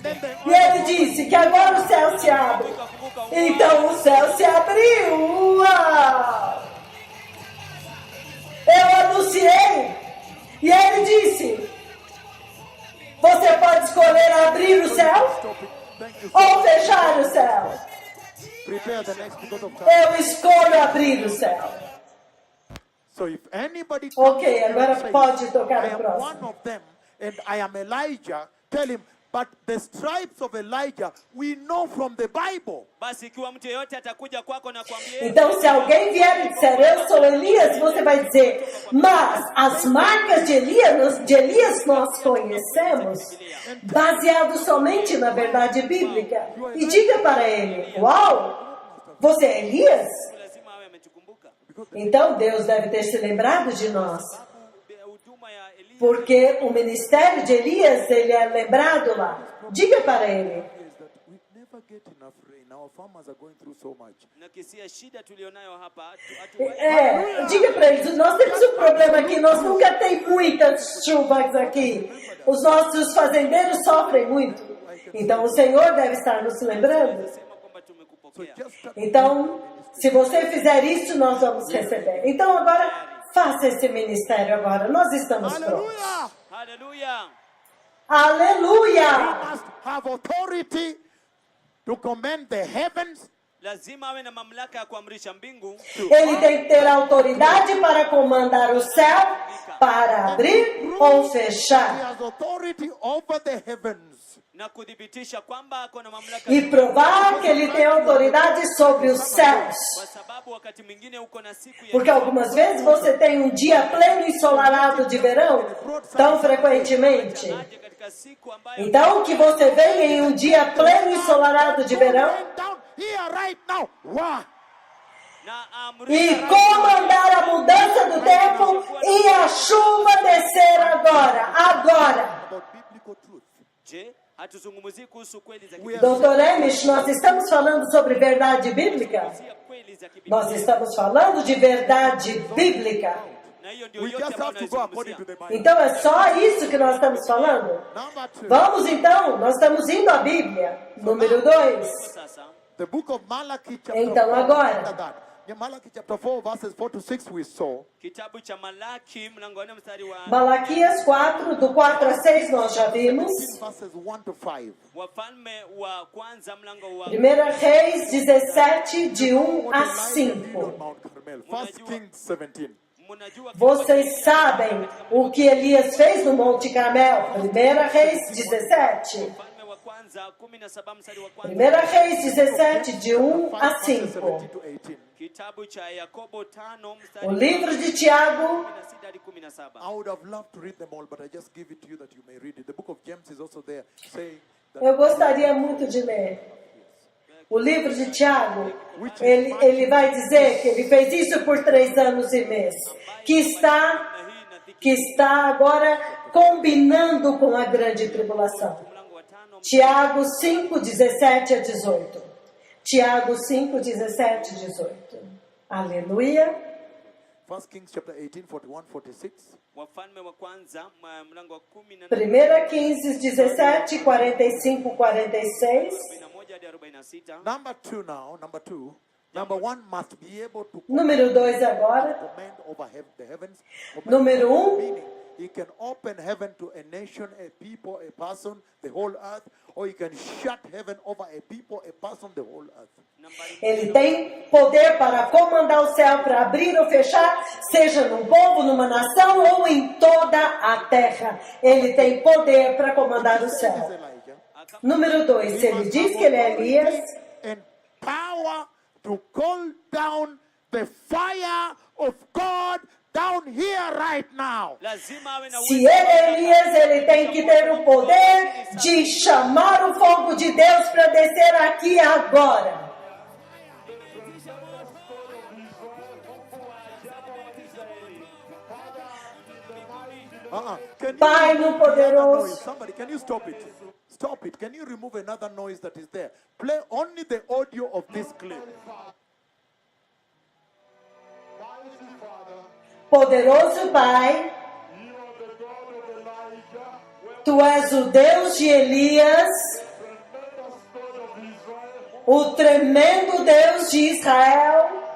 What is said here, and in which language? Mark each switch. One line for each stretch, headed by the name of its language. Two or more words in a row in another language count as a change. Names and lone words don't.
English: then the
Portuguese: e ele disse que agora o céu se abre.
Swahili: Ikafunguka
Portuguese: Então o céu se abriu. Uau! Eu anunciei. E ele disse: você pode escolher abrir o céu
English: stop it. Thank you.
Portuguese: ou fechar o céu.
English: Prepare the next because of time.
Portuguese: Eu escolho abrir o céu.
English: So if anybody Ok, comes to you
Portuguese: agora
English: and says,
Portuguese: pode tocar
English: I
Portuguese: no
English: am
Portuguese: próximo.
English: one of them and I am Elijah, tell him, but the stripes of Elijah we know from the Bible.
Swahili: Basi ikiwa mtu yeyote atakuja kwako na kuambia
Portuguese: Então, se alguém vier e disser, eu sou Elias, você vai dizer, mas as marcas de Elias nós conhecemos, baseado somente na verdade bíblica. E diga para ele, uau, você é Elias?
Swahili: lazima awe ametukumbuka.
Portuguese: Então, Deus deve ter se lembrado de nós.
Swahili: Huduma ya Elia
Portuguese: Porque o ministério de Elias, ele é lembrado lá. Diga para ele.
English: Is that we never get enough rain. Our farmers are going through so much.
Swahili: na kisia shida tulionayo hapa
Portuguese: Diga para eles, nós temos um problema aqui, nós nunca tem muitas chuvas aqui. Os nossos fazendeiros sofrem muito. Então o Senhor deve estar nos lembrando.
Swahili: sema kwamba tumekupokea.
Portuguese: Então, se você fizer isso, nós vamos receber. Então agora, faça esse ministério agora. Nós estamos prontos.
English: Hallelujah!
Portuguese: Aleluia!
English: We must have authority to command the heavens.
Swahili: Lazima awe na mamlaka ya kuamrisha mbingu
Portuguese: Ele tem que ter autoridade para comandar o céu, para abrir ou
English: He
Portuguese: fechar.
English: has authority over the heavens.
Swahili: na kudhibitisha kwamba ako na mamlaka
Portuguese: E provar que ele tem autoridade sobre os céus.
Swahili: kwa sababu wakati mwingine uko na siku ya
Portuguese: Porque algumas vezes você tem um dia pleno ensolarado de verão, tão frequentemente.
Swahili: aje katika siku ambayo
Portuguese: Então, que você venha em um dia pleno ensolarado de verão
English: Rain down here right now. Wow.
Swahili: na
Portuguese: e
Swahili: amri
Portuguese: comandar a mudança do tempo e a chuva descer agora. Agora.
English: About biblical truth.
Swahili: je hatuzungumzii kuhusu kweli za
English: We are
Portuguese: Doutor Emish, nós estamos falando sobre verdade bíblica?
Swahili: kibibilia, kweli za kibibilia.
Portuguese: Nós estamos falando de verdade bíblica.
Swahili: Na hiyo ndio
English: We
Swahili: yote
English: just
Swahili: ambayo
English: have to go according to
Swahili: tunaizungumzia.
English: the Bible.
Portuguese: Então é só isso que nós estamos falando?
English: Number two,
Portuguese: Vamos então, nós estamos indo à Bíblia. Número 2.
Swahili: Sasa
English: the book of Malachi chapter
Portuguese: Então, 4. agora.
English: After that. In Malachi chapter 4 verses 4 to 6 we saw.
Swahili: kitabu cha Malaki mlango wa 4 mstari wa
Portuguese: Malaquias 4, do 4 a 6 nós já vimos.
English: 15 verses 1 to 5.
Swahili: Wafalme wa kwanza mlango wa
Portuguese: 1 Reis 17, de 1 a 5.
English: On Mount Carmel. 1 Kings 17.
Swahili: mnajua
Portuguese: Vocês sabem o que Elias fez no Monte Carmel. 1 Reis 17.
Swahili: Wafalme wa kwanza 17 mstari wa 1 kwanza
Portuguese: Reis 17, de 1 a
English: 5 verses 17 5. to 18.
Swahili: kitabu cha Yakobo 5 mstari
Portuguese: O
Swahili: wa
Portuguese: livro de Tiago.
Swahili: 16 hadi 17.
English: I would have loved to read them all, but I just give it to you that you may read it. The book of James is also there, saying that
Portuguese: Eu gostaria muito de ler. O livro de Tiago, ele vai dizer que ele fez isso por 3 anos e mês. Que está agora combinando com a grande tribulação.
Swahili: Mlango wa 5
Portuguese: Tiago 5, 17 a 18. Tiago 5, 17 a 18. Aleluia.
English: 1 Kings chapter 18, 41, 46.
Swahili: Wafalme wa kwanza mlango wa 18
English: 1 Kings 17, 45, 46.
Swahili: 41 hadi 46.
English: Number two now, number two. Number one must be able to
Portuguese: Número 2 agora.
English: command over the heavens. Command
Portuguese: Número
English: over 1. meaning he can open heaven to a nation, a people, a person, the whole earth, or he can shut heaven over a people, a person, the whole earth.
Portuguese: Ele tem poder para comandar o céu, para abrir ou fechar, seja num povo, numa nação ou em toda a terra. Ele tem poder para comandar o
English: This is
Portuguese: céu.
English: Elijah.
Portuguese: Número 2, se ele diz que ele é Elias,
English: And power to call down the fire of God down here right now.
Swahili: Lazima awe na
Portuguese: se ele é Elias, ele tem que ter o poder de chamar o fogo de Deus para descer aqui agora. Pai no poderoso.
English: Somebody, can you stop it? Stop it. Can you remove another noise that is there? Play only the audio of this clip.
Portuguese: Poderoso Pai, Tu és o Deus de Elias, o tremendo Deus de Israel.